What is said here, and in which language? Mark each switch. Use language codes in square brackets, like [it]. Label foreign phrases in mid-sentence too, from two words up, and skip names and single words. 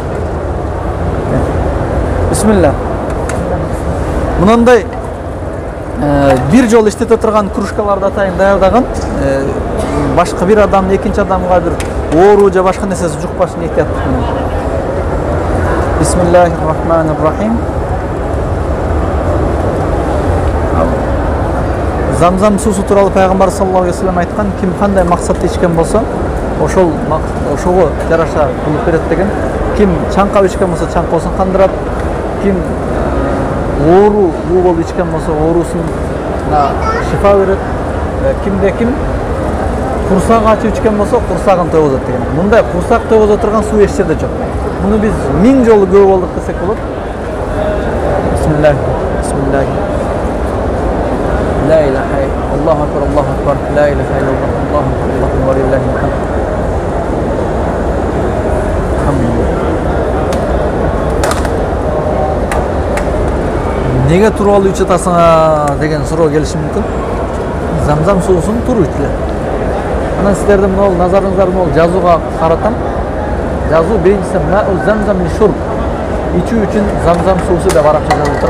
[ky] Бисмилlah. Мындай бир жолу иштете турган кружкаларды атайын даярдаган. Башка бир адам экинчи адамга бир оору же башка нерсеси жукпашын эhtiyаттык менен. [ar] بسم الله الرحمن الرحيم. [ky] Замзам суусу тууралуу пайгамбар [ar] صلى الله عليه وسلم [ky] айткан, ким кандай максатты ичкен болсо, ошого жараша булуп берет деген. Ким чаңкап ичкен болсо чаңкоосун кандырат, ким оору болуп ичкен болсо оорусуна шифа берет, кимде ким курсак ачып ичкен болсо курсагын тойгузат деген. Мындай курсак тойгуза турган суу эч жерде жок. Муну биз 1000 жолу көп болдук десек болот. Бисмиллах. [ar] لا إله إلا الله، الله أكبر، لا إله إلا الله، الله أكبر، ولله الحمد. [ky] Неге тууралуу ичет атасың деген суроо келиши мүмкүн. Замзам суусун туруп ичиле. Анан сиздердин могул назарыңыздарды могул жазууга каратам. Жазуу биринчиси [ar] ماء زمزم للشرب. [ky] Ичүү үчүн замзам суусу деп арабча жазылып турат.